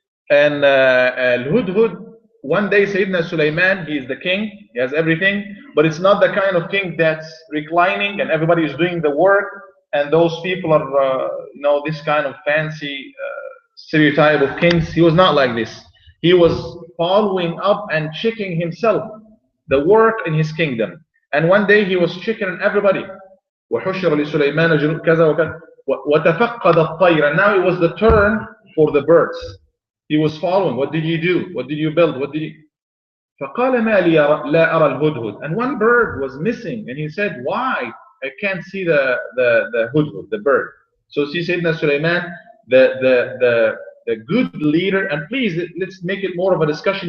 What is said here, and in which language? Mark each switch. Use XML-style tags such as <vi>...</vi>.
<en>And al-hudhud, one day Sayyidina Sulaiman, he is the king, he has everything, but it's not the kind of king that's reclining and everybody is doing the work, and those people are, this kind of fancy stereotype of kings. He was not like this. He was following up and checking himself, the work in his kingdom. And one day he was checking on everybody.</en> <ar>وحشر لسليمان جنود كذا وكذا وتفقد الطير.</ar> <en>And now it was the turn for the birds. He was following. What did you do? What did you build? What did you?</en> <ar>فقال ما لي لا أرى الهدهد.</ar> <en>And one bird was missing, and he said, why? I can't see the hudhud, the bird. So see, Sayyidina Sulaiman, the good leader, and please, let's make it more of a discussion.</en>